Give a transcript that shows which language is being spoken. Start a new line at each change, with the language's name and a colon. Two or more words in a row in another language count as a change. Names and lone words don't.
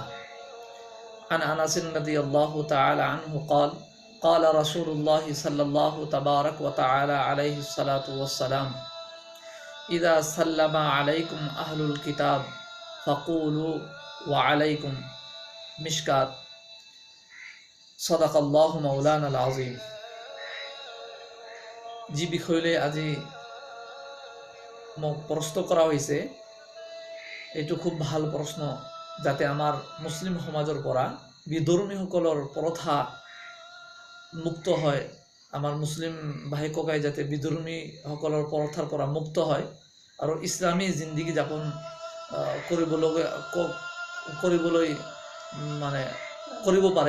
Arabic: عن أنس رضي الله تعالى عنه قال قال رسول الله صلى الله تبارك وتعالى عليه الصلاة والسلام إذا سلم عليكم أهل الكتاب فقولوا وعليكم مشكات صدق الله مولانا العظيم।
Assamese: যি বিষয়লৈ আজি মোক প্ৰশ্ন কৰা হৈছে, এইটো খুব ভাল প্ৰশ্ন, যাতে আমাৰ মুছলিম সমাজৰ পৰা বিধৰ্মীসকলৰ প্ৰথা মুক্ত হয়, আমাৰ মুছলিম ভাই ককাই যাতে বিধৰ্মীসকলৰ প্ৰথাৰ পৰা মুক্ত হয় আৰু ইছলামী জিন্দগী যাপন কৰিবলৈ কৰিব পাৰে।